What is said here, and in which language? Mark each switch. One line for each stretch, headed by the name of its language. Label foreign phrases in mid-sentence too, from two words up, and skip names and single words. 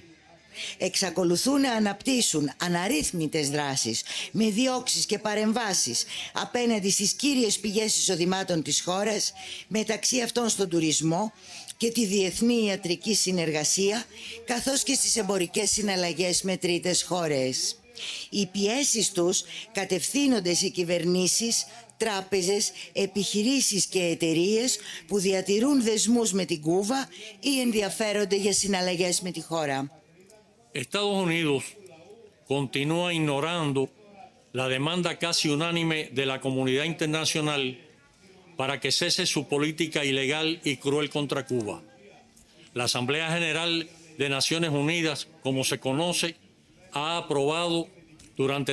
Greek: Εξακολουθούν να αναπτύσσουν αναρρύθμιτες δράσεις με διώξεις και παρεμβάσεις απέναντι στις κύριες πηγές εισοδημάτων της χώρας, μεταξύ αυτών στον τουρισμό και τη διεθνή ιατρική συνεργασία, καθώς και στις εμπορικές συναλλαγές με τρίτες χώρες. Οι πιέσεις τους κατευθύνονται σε κυβερνήσεις, τράπεζες, επιχειρήσεις και εταιρείες που διατηρούν δεσμούς με την Κούβα ή ενδιαφέρονται για συναλλαγές με τη χώρα.
Spanish: Estados Unidos continúa ignorando la demanda casi unánime de la comunidad internacional para que cese su política ilegal y cruel contra Cuba. La Asamblea General de Naciones Unidas, como se conoce, ha aprobado durante